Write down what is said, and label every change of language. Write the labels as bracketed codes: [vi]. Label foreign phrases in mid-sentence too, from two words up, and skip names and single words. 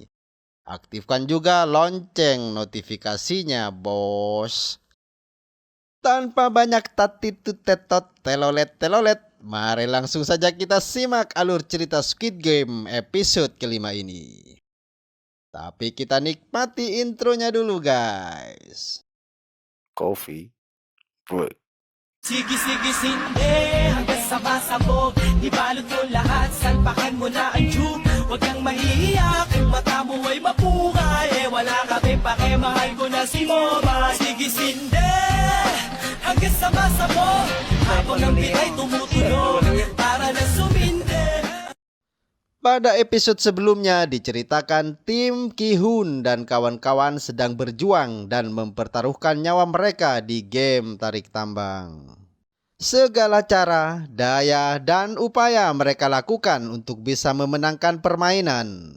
[id] Aktifkan juga lonceng notifikasinya, bos. Tanpa banyak tatitutetot telolet, mari langsung saja kita simak alur cerita Squid Game episode kelima ini. Tapi kita nikmati intronya dulu, guys. [en] Coffee break. [tl] Sige-sige hanggang sa pasabog Ibalot mo lahat, salpakan mo na ang tube Huwag kang mahihiya kung mata mo ay mapukay Wala kami pake, mahal ko na si Moba Sige-sinde hanggang sa pasabog Habang ang bitay tumutunog Para na suminde. [id] Pada episode sebelumnya diceritakan tim Ki-hun dan kawan-kawan sedang berjuang dan mempertaruhkan nyawa mereka di game tarik tambang. Segala cara, daya, dan upaya mereka lakukan untuk bisa memenangkan permainan.